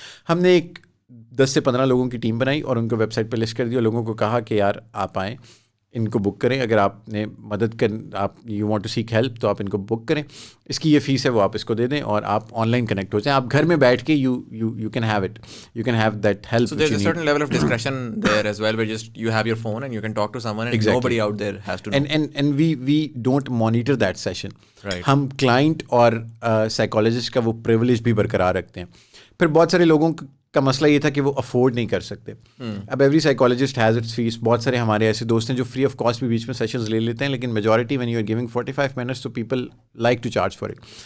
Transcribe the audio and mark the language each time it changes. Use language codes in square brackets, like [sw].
[ur] ہم نے ایک 10 سے 15 لوگوں کی ٹیم بنائی اور ان کو ویب سائٹ پہ لسٹ کر دی, اور لوگوں کو کہا کہ یار آپ آئیں, ان کو بک کریں, اگر آپ نے مدد آپ [en] you want to seek help [ur] تو آپ ان کو بک کریں, اس کی یہ فیس ہے وہ آپ اس کو دے دیں, اور آپ آن لائن کنیکٹ ہو جائیں. آپ گھر میں بیٹھ کے [en] You can have it, you can have that help. So there's a certain level of discretion there as well, where just you have your phone and you can talk to someone and nobody out there has to know. And we don't monitor that session. Right. [ur] ہم client اور psychologist کا وہ privilege بھی برقرار رکھتے ہیں. پھر بہت سارے لوگوں کا مسئلہ یہ تھا کہ وہ افورڈ نہیں کر سکتے. اب [en] Every psychologist has its fees. [ur] بہت سارے ہمارے ایسے دوست ہیں جو فری آف کاسٹ بھی بیچ میں سیشنز لے لیتے ہیں, لیکن majority [en] when you are giving 45 minutes [ur] تو [en] People like to charge for it.